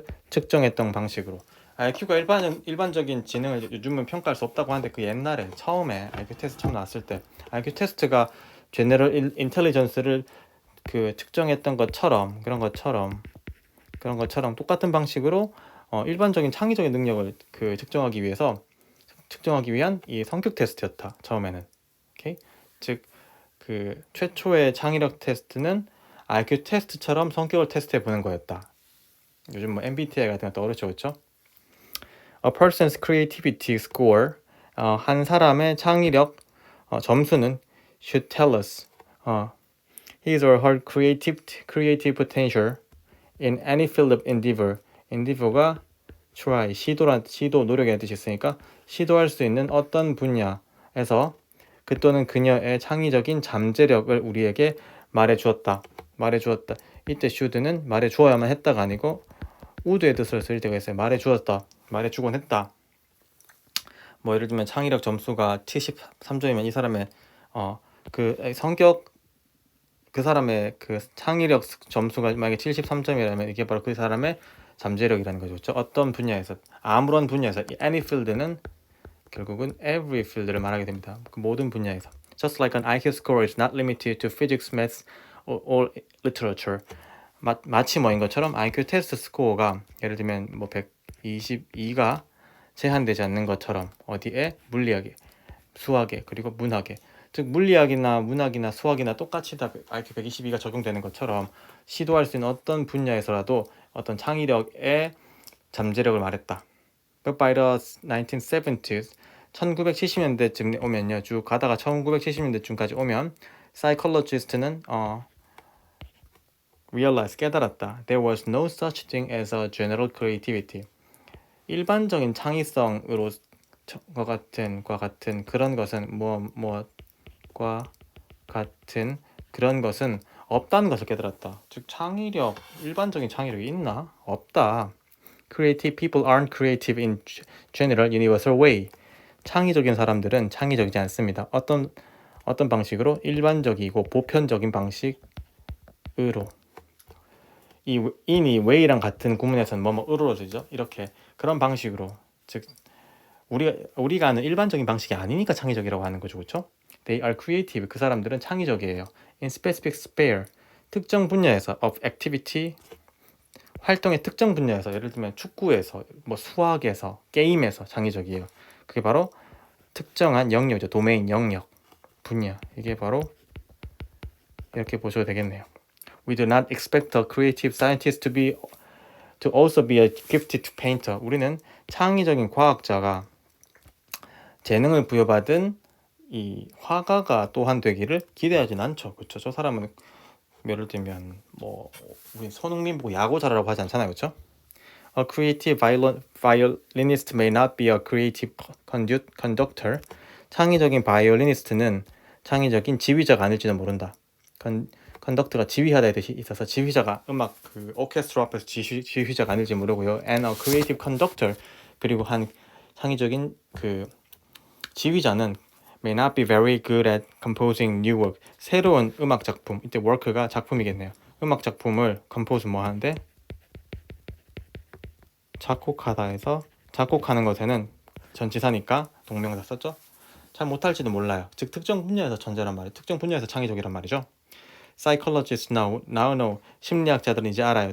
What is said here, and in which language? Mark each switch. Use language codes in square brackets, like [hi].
[ko] 측정했던 방식으로 IQ가 일반적인 지능을 요즘은 평가할 수 없다고 하는데 그 옛날에 처음에 IQ 테스트 처음 나왔을 때 IQ 테스트가 제너럴 인텔리전스를 측정했던 것처럼 그런 것처럼 똑같은 방식으로 일반적인 창의적인 능력을 측정하기 위한 이 성격 테스트였다. 처음에는. 오케이? 즉 최초의 창의력 테스트는 IQ 테스트처럼 성격을 테스트해 보는 거였다. 요즘 뭐 MBTI 같은 거 떠오르죠, 그렇죠? [en] A person's creativity score [ko] 한 사람의 창의력 점수는 [en] should tell us his or her creative potential in any field of endeavor. [ko] endeavor가 try, 시도, 노력의 뜻이 있으니까 시도할 수 있는 어떤 분야에서 그 또는 그녀의 창의적인 잠재력을 우리에게 말해주었다. 이때 should는 말해주어야만 했다가 아니고 would의 뜻을 쓸 때가 있어요. 말해주곤 했다. 뭐 예를 들면 창의력 점수가 73점이면 이 사람의 그 사람의 창의력 점수가 만약에 73점이라면 이게 바로 그 사람의 잠재력이라는 거죠. 그렇죠? 어떤 분야에서 아무런 분야에서 any field는 결국은 every field를 말하게 됩니다. 그 모든 분야에서. [en] Just like an IQ score is not limited to physics, maths, or literature. [ko] 마치 뭐인 것처럼 IQ 테스트 스코어가 예를 들면 뭐 122가 제한되지 않는 것처럼 어디에 물리학에, 수학에, 그리고 문학에, 즉 물리학이나 문학이나 수학이나 똑같이 다 IQ 122가 적용되는 것처럼 시도할 수 있는 어떤 분야에서라도 어떤 창의력의 잠재력을 말했다. [en] But by the 1970s, [ko] 1970년대쯤 오면요, 쭉 가다가 1970년대쯤까지 오면 psychologist는 realize, 깨달았다. [en] There was no such thing as a general creativity. [ko] 일반적인 창의성으로 과 같은 그런 것은 뭐과 같은 그런 것은 없다는 것을 깨달았다. 즉 창의력, 일반적인 창의력이 있나? 없다. [en] Creative people aren't creative in general universal way. [ko] 창의적인 사람들은 창의적이지 않습니다. 어떤 방식으로? 일반적이고 보편적인 방식으로. 이 in이 way랑 같은 구문에서는 뭐뭐으로 되죠. 이렇게 그런 방식으로, 즉 우리가 아는 일반적인 방식이 아니니까 창의적이라고 하는 거죠, 그렇죠? [en] They are creative. [ko] 그 사람들은 창의적이에요. [en] In specific sphere, [ko] 특정 분야에서 [en] of activity, [ko] 활동의 특정 분야에서, 예를 들면 축구에서, 뭐 수학에서, 게임에서 창의적이에요. 그게 바로 특정한 영역이죠. 도메인, 영역, 분야. 이게 바로 이렇게 보셔도 되겠네요. [en] We do not expect a creative scientist to also be a gifted painter. [ko] 우리는 창의적인 과학자가 재능을 부여받은 이 화가가 또한 되기를 기대하진 않죠. 그렇죠? 저 사람은 예를 들면 뭐 우리 손흥민 보고 야구 잘하라고 하지 않잖아요. 그렇죠? [en] A creative violinist may not be a creative conductor. [ko] 창의적인 바이올리니스트는 창의적인 지휘자가 아닐지도 모른다. 컨덕트가 지휘하다의 뜻이 있어서 지휘자가 음악 그 오케스트라 앞에서 지휘자가 아닐지 모르고요. [en] And a creative conductor, [ko] 그리고 한 창의적인 그 지휘자는 [en] may not be very good at composing new work. [ko] 새로운 음악 작품, 이때 work가 작품이겠네요. 음악 작품을 compose 뭐 하는데 작곡하다 해서 작곡하는 것에는 전치사니까 동명사 썼죠. 잘 못할지도 몰라요. 즉 특정 분야에서 천재란 말이에요. 특정 분야에서 창의적이란 말이죠. [en] Psychologists now know, [ko] 심리학자들은 이제 알아요.